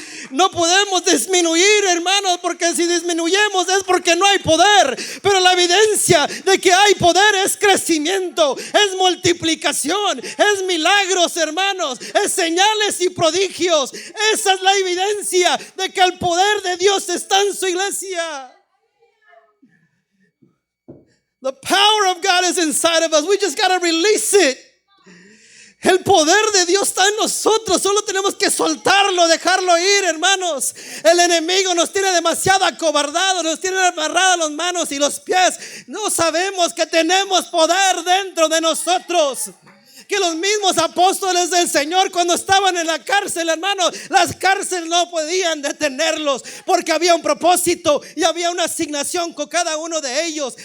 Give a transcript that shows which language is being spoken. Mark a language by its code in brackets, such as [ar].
[es] No podemos disminuir, hermanos, porque si disminuyemos es porque no hay poder. Pero la evidencia de que hay poder es crecimiento, es multiplicación, es milagros, hermanos, es señales y prodigios. Esa es la evidencia de que el poder de Dios está en su iglesia. [en] The power of God is inside of us. We just got to release it. [es] El poder de Dios está en nosotros. Solo tenemos que soltarlo, dejarlo ir, hermanos. El enemigo nos tiene demasiado acobardados, nos tiene amarradas las manos y los pies. No sabemos que tenemos poder dentro de nosotros. Que los mismos apóstoles del Señor, cuando estaban en la cárcel, hermanos, las cárceles no podían detenerlos, porque había un propósito y había una asignación con cada uno de ellos.